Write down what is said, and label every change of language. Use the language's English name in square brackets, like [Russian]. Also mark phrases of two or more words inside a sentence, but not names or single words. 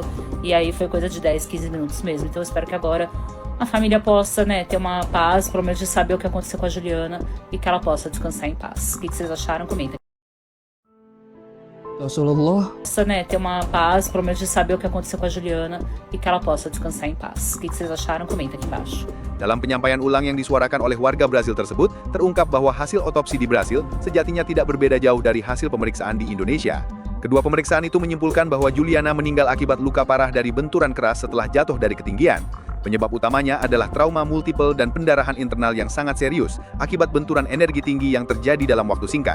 [Portuguese] E aí foi coisa de 10, 15 minutos mesmo. Então eu espero que agora a família possa, né, ter uma paz, pelo menos de saber o que aconteceu com a Juliana e que ela possa descansar em paz. O que vocês acharam? Comentem. Rasulullah. Possa, né, ter uma paz, pelo menos de saber o que aconteceu com a Juliana e que ela possa descansar em paz. O que vocês acharam? Comenta aqui embaixo. [Indonesian] Dalam penyampaian ulang yang disuarakan oleh warga Brasil tersebut, terungkap bahwa hasil otopsi di Brasil sejatinya tidak berbeda jauh dari hasil pemeriksaan di Indonesia. Kedua pemeriksaan itu menyimpulkan bahwa Juliana meninggal akibat luka parah dari benturan keras setelah jatuh dari ketinggian. Penyebab utamanya adalah trauma multiple dan pendarahan internal yang sangat serius akibat benturan energi tinggi yang terjadi dalam waktu singkat.